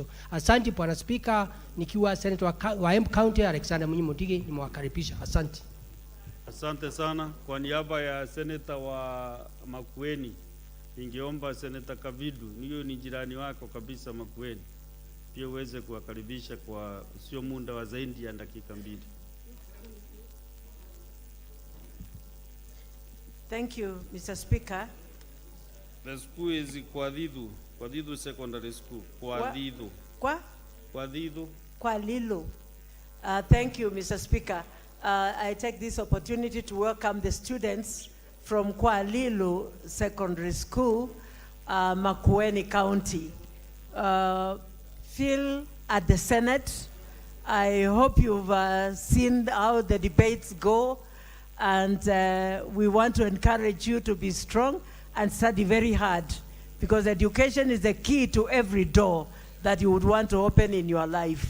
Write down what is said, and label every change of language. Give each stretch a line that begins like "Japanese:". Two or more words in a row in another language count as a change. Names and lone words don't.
Swahili: Asante Bwana Speaker, nikiwa Senator wa Embu County Alexander Mudigi nimewakaribisha. Asante. Asante sana. Kwa niaba ya Senator wa Makueni, ningeomba Senator Kavidu, niyo ni jirani wako kabisa Makueni, pia uweze kuwakaribisha kwa sio muda wa zaidi ya dakika 2.
English: Thank you, Mr. Speaker. The school is Kwadhidu Secondary School. Kwadhidu. Kwadhidu. Kwalilu. Thank you, Mr. Speaker. I take this opportunity to welcome the students from Kwalilu Secondary School, Makueni County. Phil at the Senate, I hope you've seen how the debates go, and we want to encourage you to be strong and study very hard, because education is the key to every door that you would want to open in your life.